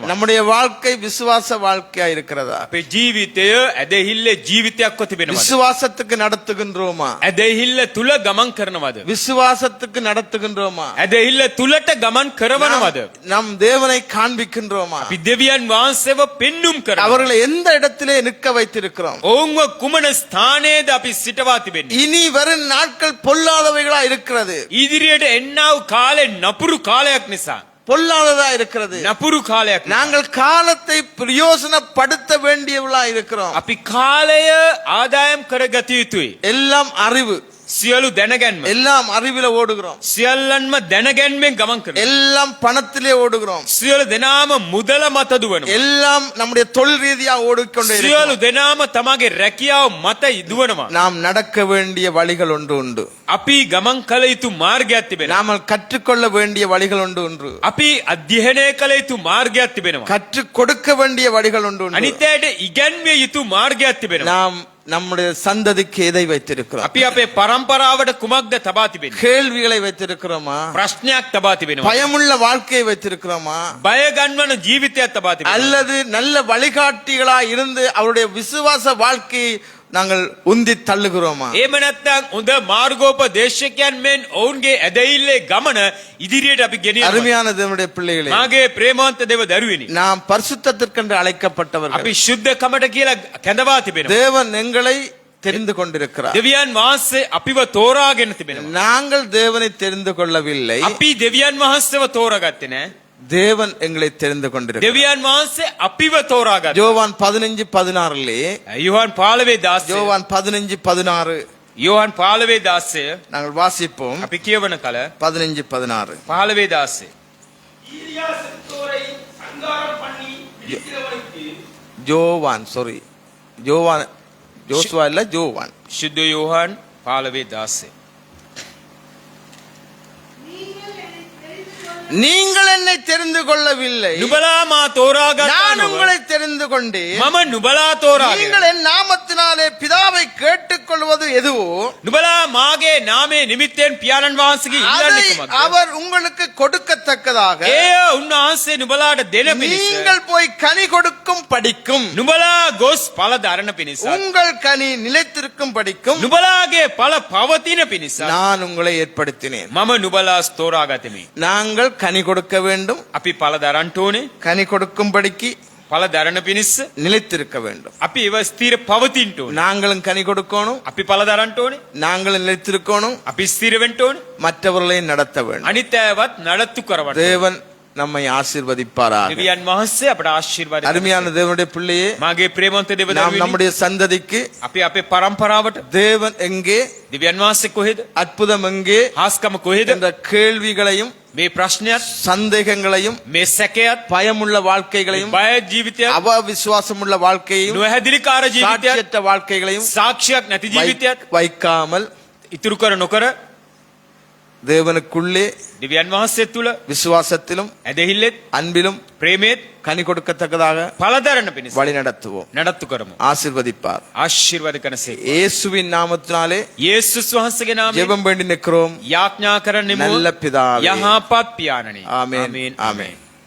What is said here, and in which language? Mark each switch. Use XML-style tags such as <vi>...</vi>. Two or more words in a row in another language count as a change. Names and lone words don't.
<ta>நம்முடைய வாழ்க்கை விசுவாச வாழ்க்கையா இருக்கிறதா?</ta> <si>අපේ ජීවිතය ඇදහිල්ලේ ජීවිතයක්ව තිබෙනවද?</si> <ta>விசுவாசத்துக்கு நடத்துகின்றோமா?</ta> <si>ඇදහිල්ල තුල ගමන් කරනවද?</si> <ta>விசுவாசத்துக்கு நடத்துகின்றோமா?</ta> <si>ඇදහිල්ල තුලට ගමන් කරවනවද?</si> <ta>நம் தேவனை காண்பிக்கின்றோமா?</ta> <si>අපි දෙවියන් වහන්සේව පෙන්눔 කරනවා.</si> <ta>அவர்களை எந்த இடத்திலே நிற்க வைத்திருக்கிறோம்?</ta> <si>ඔවුන්ව කුමන ස්ථානයේද අපි සිටවා තිබෙන්නේ?</si> <ta>இனி வரும் நாட்கள் பொல்லாதவைகளா இருக்கிறது.</ta> <si>ඉදිරියට එන්නා වූ කාලේ නපුරු කාලයක් නිසා.</si> <ta>பொல்லாததா இருக்கிறது.</ta> <si>නපුරු කාලයක් නිසා.</si> <ta>நாங்கள் காலத்தை பிரயோசனப்படுத்த வேண்டியவர்களா இருக்கிறோம்.</ta> <si>අපි කාලය ආදායම් කරගත යුතුයි.</si> <ta>எல்லாம் அறிவு.</ta> <si>සියලු දැනගැන්ම</si> <ta>எல்லாம் அறிவில ஓடுகிறோம்,</ta> <si>සියල්ලන්ම දැනගැන්මෙන් ගමන් කරනවා.</si> <ta>எல்லாம் பணத்திலே ஓடுகிறோம்,</ta> <si>සියලු දෙනාම මුදල මත දුවනවා.</si> <ta>எல்லாம் நம்முடைய தொழில் ரீதியா ஓடிக்கொண்டே</ta> <si>සියලු</si> <ta>இருக்கிறோம்.</ta> <si>දෙනාම තමගේ රැකියාව මත ඉදුවනවා.</si> <ta>நாம் நடக்க வேண்டிய வழிகள் ஒன்று உண்டு,</ta> <si>අපි ගමන් කළ යුතු මාර්ගයක් තිබෙනවා.</si> <ta>நாம் கற்றுக்கொள்ள வேண்டிய வழிகள் ஒன்று,</ta> <si>අපි අධ්‍යයනය කළ යුතු මාර්ගයක් තිබෙනවා.</si> <ta>கற்றுக் கொடுக்க வேண்டிய வழிகள் ஒன்று.</ta> <si>අනිත් අයට ඉගැන්විය යුතු මාර්ගයක් තිබෙනවා.</si> <ta>நாம் நம்முடைய சந்ததிக்கு எதை வைத்திருக்கிறோம்?</ta> <si>අපි අපේ පරම්පරාවට කුමක්ද තබා තිබෙන්නේ?</si> <ta>கேள்விகளை வைத்திருக்கிறோமா?</ta> <si>ප්‍රශ්නයක් තබා තිබෙනවා.</si> <ta>பயமுள்ள வாழ்க்கையை வைத்திருக்கிறோமா?</ta> <si>බය ගන්වන ජීවිතයක් තබා තිබෙනවා.</si> <ta>அல்லது நல்ல வழிகாட்டிகளா இருந்து அவருடைய விசுவாச வாழ்க்கையை நாங்கள் உந்தி தள்ளுகிறோமா?</ta> <si>එහෙම නැත්නම් හොඳ මාර්ගෝපදේශකයන් මෙන් ඔවුන්ගේ ඇදහිල්ලේ ගමන ඉදිරියට අපි ගෙනියනවා.</si> <ta>அருமையான தேவனுடைய பிள்ளைகளே,</ta> <si>මාගේ ප්‍රේමවන්ත දේව දරුවෙනි.</si> <ta>நாம் பரிசுத்தத்திற்கென்று அழைக்கப்பட்டவர்கள்.</ta> <si>අපි ශුද්ධකමට කියලා කැඳවා තිබෙනවා.</si> <ta>தேவன் எங்களை தெரிந்து கொண்டிருக்கிறார்.</ta> <si>දෙවියන් වහන්සේ අපිව තෝරාගෙන තිබෙනවා.</si> <ta>நாங்கள் தேவனை தெரிந்து கொள்ளவில்லை,</ta> <si>අපි දෙවියන් වහන්සේව තෝරාගත්තේ නෑ.</si> <ta>தேவன் எங்களை தெரிந்து கொண்டிருக்கிறார்.</ta> <si>දෙවියන් වහන්සේ අපිව තෝරාගත්තා.</si> <ta>யோவான் 15:16</ta> <si>යෝහන් 15:16</si> <ta>யோவான் 15:16</ta> <si>යෝහන් 15:16</si> <ta>நாங்கள் வாசிப்போம்.</ta> <si>අපි කියවන කල</si> <ta>15:16</ta> <si>15:16</si> <ta>ஈலியா செத்தோரை சங்காரம் பண்ணி பிடிக்கிறவனுக்கு யோவான் ஜோசுவா இல்ல யோவான்.</ta> <si>ශුද්ධ යෝහන් 15:16</si> <ta>நீங்கள் என்னை தெரிந்து கொள்ளவில்லை,</ta> <si>නුබලා මා තෝරාගත්තා</si> <ta>நான்</ta> <si>නොව</si> <ta>உங்களை தெரிந்து கொண்டேன்.</ta> <si>මම නුබලා තෝරාගෙන</si> <ta>நீங்கள் என் நாமத்தினாலே பிதாவை கேட்டுக்கொள்வது எதுவோ</ta> <si>නුබලා මාගේ නාමයේ නිමිත්තෙන් පියාණන් වහන්සේගේ ඉල්ලන්නේ</si> <ta>அதை</ta> <si>කුමක්ද?</si> <ta>அவர் உங்களுக்கு கொடுக்கத்தக்கதாக</ta> <si>එය උන්වහන්සේ නුබලාට දෙන පිණිස</si> <ta>நீங்கள் போய் கனி கொடுக்கும் படிக்கும்,</ta> <si>නුබලා ගොස් ඵල දරන පිණිස</si> <ta>உங்கள் கனி நிலைத்திருக்கும் படிக்கும்</ta> <si>නුබලාගේ ඵල පවතින පිණිස</si> <ta>நான் உங்களை ஏற்படுத்தினேன்.</ta> <si>මම නුබලා තෝරාගතිමි.</si> <ta>நாங்கள் கனி கொடுக்க வேண்டும்,</ta> <si>අපි ඵල දරන්න ඕනේ.</si> <ta>கனி கொடுக்கும்படிக்கு</ta> <si>ඵල දරන පිණිස</si> <ta>நிலைத்திருக்க வேண்டும்.</ta> <si>අපි ඒව ස්ථිර පවතින්න ඕනේ.</si> <ta>நாங்களும் கனி கொடுக்கணும்,</ta> <si>අපි ඵල දරන්න ඕනේ.</si> <ta>நாங்களும் நிலைத்திருக்கணும்,</ta> <si>අපි ස්ථිර වෙන්න ඕනේ.</si> <ta>மற்றவர்களையும் நடத்த வேண்டும்.</ta> <si>අනිත් අයවත් නඩත්තු කරවන්න.</si> <ta>தேவன் நம்மை ஆசீர்வதிப்பாராக.</ta> <si>දෙවියන් වහන්සේ අපට ආශිර්වාද කරනවා.</si> <ta>அருமையான தேவனுடைய பிள்ளையே,</ta> <si>මාගේ ප්‍රේමවන්ත දේව</si> <ta>நாம்</ta> <si>දරුවනි,</si> <ta>நம்முடைய சந்ததிக்கு</ta> <si>අපි අපේ පරම්පරාවට</si> <ta>தேவன் எங்கே,</ta> <si>දෙවියන් වහන්සේ කොහෙද?</si> <ta>அற்புதம் எங்கே</ta> <si>හාස්කම කොහෙද?</si> <ta>என்ற கேள்விகளையும்</ta> <si>මේ ප්‍රශ්නයත්</si> <ta>சந்தேகங்களையும்</ta> <si>මේ සැකයත්</si> <ta>பயமுள்ள வாழ்க்கைகளையும்</ta> <si>බය ජීවිතයත්</si> <ta>அவவிசுவாசமுள்ள வாழ்க்கையையும்</ta> <si>නොහැදිලිකාර ජීවිතයත්</si> <ta>சாட்சியற்ற வாழ்க்கைகளையும்</ta> <si>සාක්ෂියක් නැති ජීවිතයත්</si> <ta>வைக்காமல்</ta> <si>ඉතුරු කර නොකර</si> <ta>தேவனுக்குள்ளே</ta> <si>දෙවියන් වහන්සේ තුල</si> <ta>விசுவாசத்திலும்</ta> <si>ඇදහිල්ලෙත්</si> <ta>அன்பிலும்</ta> <si>ප්‍රේමෙත්</si> <ta>கனி கொடுக்கத்தக்கதாக</ta> <si>ඵල දරන පිණිස</si> <ta>வழி நடத்துவோம்.</ta> <si>නඩත්තු කරමු.</si> <ta>ஆசீர்வதிப்பார்.</ta> <si>ආශිර්වාද කරනසේ</si> <ta>இயேசுவின் நாமத்தினாலே</ta> <si>යේසුස් වහන්සේගේ නාමයෙන්</si> <ta>ஜெபம் வேண்டி நிற்கிறோம்.</ta> <si>යාඥා කරන්නෙමු.</si> <ta>நல்ல பிதாவே.</ta> <si>යහපත් පියාණනි.</si> <ta>ஆமென்.</ta> <si>ආමේන්.</si> <ta>ஆமென்.</ta>